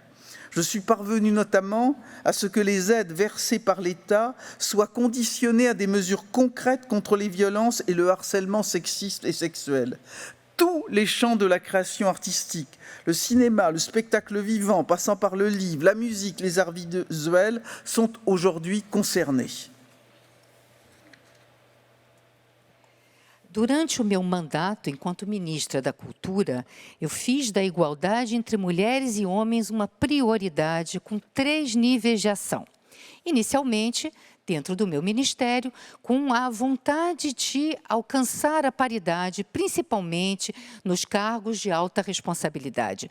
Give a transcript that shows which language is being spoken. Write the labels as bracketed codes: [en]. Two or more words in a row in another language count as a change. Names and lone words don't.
[fr] Je suis parvenu notamment à ce que les aides versées par l'État soient conditionnées à des mesures concrètes contre les violences et le harcèlement sexiste et sexuel. Tous les champs de la création artistique, le cinéma, le spectacle vivant, passant par le livre, la musique, les arts visuels, sont aujourd'hui concernés. [pt] Durante o meu mandato enquanto ministra da Cultura, eu fiz da igualdade entre mulheres e homens uma prioridade com 3 níveis de ação. Inicialmente, dentro do meu ministério, com a vontade de alcançar a paridade, principalmente nos cargos de alta responsabilidade.